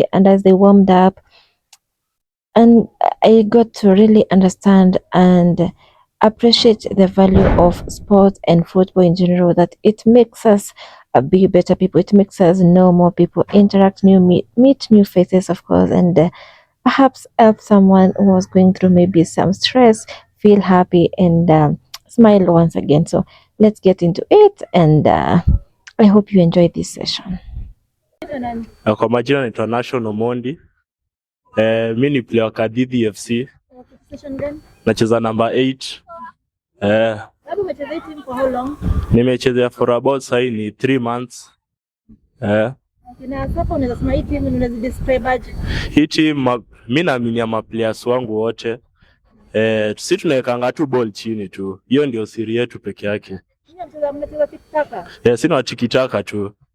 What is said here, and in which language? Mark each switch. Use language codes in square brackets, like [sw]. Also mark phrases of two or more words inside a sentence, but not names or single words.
[en] And as they warmed up, and I got to really understand and appreciate the value of sport and football in general, that it makes us be better people, it makes us know more people, interact, meet new faces, of course, and perhaps help someone who was going through maybe some stress feel happy and smile once again. So let's get into it, and I hope you enjoy this session. [sw] Kwa majina naitwa National Omondi. Mimi ni player wa Kadhithi FC. Nacheza number 8. Hapo umecheza hii team [en] for how long? [sw] Nimecheza [en] for about say [sw] ni 3 months. Na sasa unaweza sema hii team unaweza describe aje? Hii team mimi naamini ma players wangu wote Si tunawekanga tu ball chini tu, hiyo ndio siri yetu peke yake. Mnacheza tikitaka? Sina watikitaka tu.